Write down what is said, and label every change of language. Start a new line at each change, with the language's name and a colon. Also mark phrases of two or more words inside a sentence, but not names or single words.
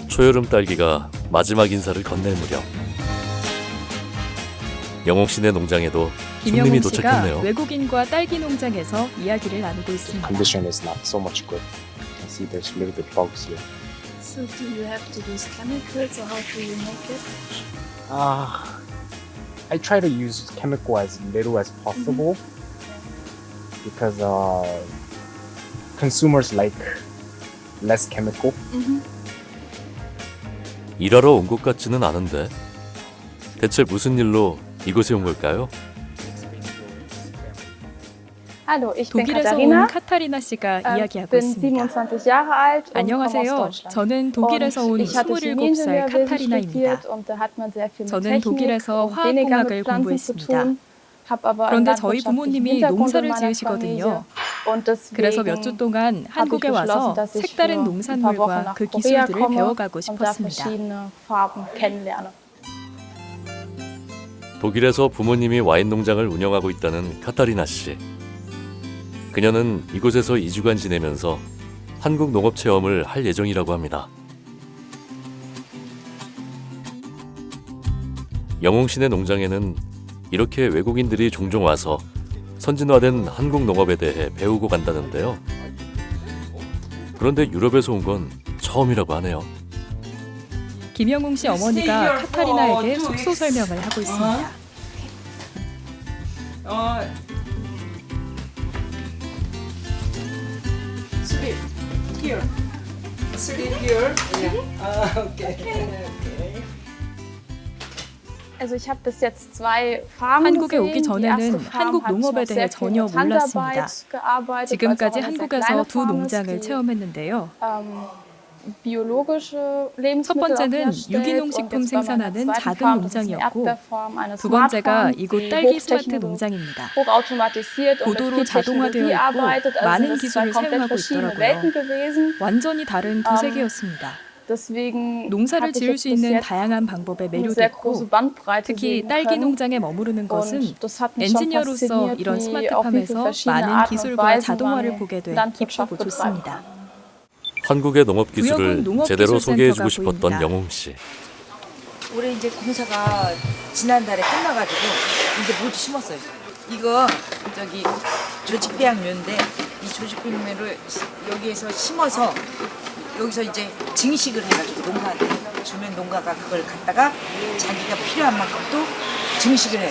Korean: 초여름 딸기가 마지막 인사를 건넬 무렵 영옥 씨네 농장에도 손님이 김영웅 씨가 도착했네요. 외국인과 딸기 농장에서 이야기를 나누고 있습니다.
English: Condition is not so much good. You can see there's a little bit bugs here. So do you have to use chemicals or how do you make it? I try to use chemical as little as possible because consumers like less chemical.
Korean: 일하러 온 것 같지는 않은데 대체 무슨 일로 이곳에 온 걸까요?
German: Hallo, ich bin
Korean: 독일에서 온 Katharina. 카타리나 씨가 이야기하고
German: bin
Korean: 있습니다.
German: 27 Jahre alt und komme aus
Korean: 안녕하세요.
German: Deutschland.
Korean: 저는 독일에서 온
German: Und ich hatte
Korean: 27살
German: Chemieingenieurwesen
Korean: 카타리나입니다.
German: studiert und da hat man sehr viel mit
Korean: 저는
German: Technik
Korean: 독일에서
German: und weniger
Korean: 화학공학을
German: mit Pflanzen zu
Korean: 공부했습니다.
German: tun. Habe aber einen
Korean: 그런데 저희
German: landwirtschaftlichen
Korean: 부모님이
German: Hintergrund in
Korean: 농사를
German: meiner
Korean: 지으시거든요.
German: Familie. Und
Korean: 그래서 몇
German: deswegen
Korean: 주 동안 한국에
German: habe ich
Korean: 와서
German: beschlossen, dass ich
Korean: 색다른
German: für ein paar Wochen
Korean: 농산물과
German: nach
Korean: 그
German: Korea
Korean: 기술들을
German: komme
Korean: 배워가고
German: und da
Korean: 싶었습니다.
German: verschiedene Farben kennenlerne.
Korean: 독일에서 부모님이 와인 농장을 운영하고 있다는 카타리나 씨. 그녀는 이곳에서 2주간 지내면서 한국 농업 체험을 할 예정이라고 합니다. 영웅 씨네 농장에는 이렇게 외국인들이 종종 와서 선진화된 한국 농업에 대해 배우고 간다는데요. 그런데 유럽에서 온 건 처음이라고 하네요. 김영웅 씨 어머니가 카타리나에게 숙소 설명을 하고 있습니다.
English: Sleep here. Sleep here. Yeah. Okay. Okay.
German: Also ich habe bis jetzt zwei Farmen
Korean: 한국에
German: gesehen.
Korean: 오기
German: Die
Korean: 전에는
German: erste Farm
Korean: 한국
German: hat
Korean: 농업에
German: noch
Korean: 대해
German: sehr viel
Korean: 전혀
German: mit Handarbeit
Korean: 몰랐습니다.
German: gearbeitet,
Korean: 지금까지
German: weil es auch eine sehr
Korean: 한국에서
German: kleine
Korean: 두
German: Farm ist,
Korean: 농장을
German: die,
Korean: 체험했는데요.
German: biologische
Korean: 첫
German: Lebensmittel
Korean: 번째는
German: auch herstellt.
Korean: 유기농
German: Und
Korean: 식품
German: jetzt bei meiner
Korean: 생산하는
German: zweiten
Korean: 작은
German: Farm, das ist eine
Korean: 농장이었고,
German: Erdbeerfarm, eine
Korean: 두 번째가
German: Smart-Farm,
Korean: 이곳
German: die
Korean: 딸기 스마트
German: hochtechnologisch-
Korean: 농장입니다.
German: hochautomatisiert und mit
Korean: 고도로
German: viel
Korean: 자동화되어
German: Technologie
Korean: 있고
German: arbeitet. Also
Korean: 많은
German: das sind zwei
Korean: 기술을
German: komplett
Korean: 사용하고
German: verschiedene
Korean: 있더라고요.
German: Welten gewesen.
Korean: 완전히 다른 두 세계였습니다.
German: Deswegen
Korean: 농사를
German: habe ich
Korean: 지을
German: jetzt
Korean: 수
German: bis
Korean: 있는
German: jetzt
Korean: 다양한 방법에
German: eine sehr große
Korean: 매료됐고,
German: Bandbreite
Korean: 특히
German: sehen
Korean: 딸기
German: können.
Korean: 농장에 머무르는 것은
German: Und das hat mich schon
Korean: 엔지니어로서
German: fasziniert,
Korean: 이런
German: wie auf wie viele
Korean: 스마트팜에서
German: verschiedene
Korean: 많은
German: Arten und
Korean: 기술과
German: Weisen
Korean: 자동화를
German: man
Korean: 보게 돼
German: Landwirtschaft
Korean: 기쁘고
German: betreiben
Korean: 좋습니다.
German: kann.
Korean: 한국의 농업 기술을 구역은 농업 제대로 기술 소개해주고 센터가 싶었던 보입니다. 영웅 씨. 올해 이제 공사가 지난달에 끝나가지고 이제 모두 심었어요. 이거 저기 조직배양묘인데 이 조직배양묘를 여기에서 심어서 여기서 이제 증식을 해가지고 농가한테 주면 농가가 그걸 갖다가 자기가 필요한 만큼 또 증식을 해.